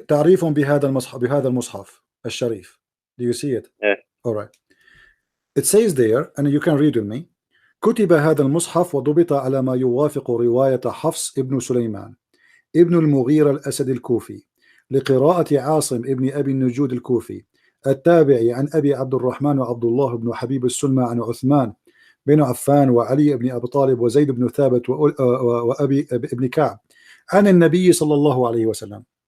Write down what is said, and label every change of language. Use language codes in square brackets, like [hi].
[ar] تعريف بهذا المصحف الشريف. [en] Do you see it? Yeah. All right. It says there, and you can read with me. [ar] كتب هذا المصحف وضبط على ما يوافق رواية حفص ابن سليمان ابن المغيرة الأسد الكوفي لقراءة عاصم ابن أبي النجود الكوفي التابعي عن أبي عبد الرحمن وعبد الله بن حبيب السلمى عن عثمان بن عفان وعلي بن أبي طالب وزيد بن ثابت وأبي ابن كعب عن النبي صلى الله عليه وسلم.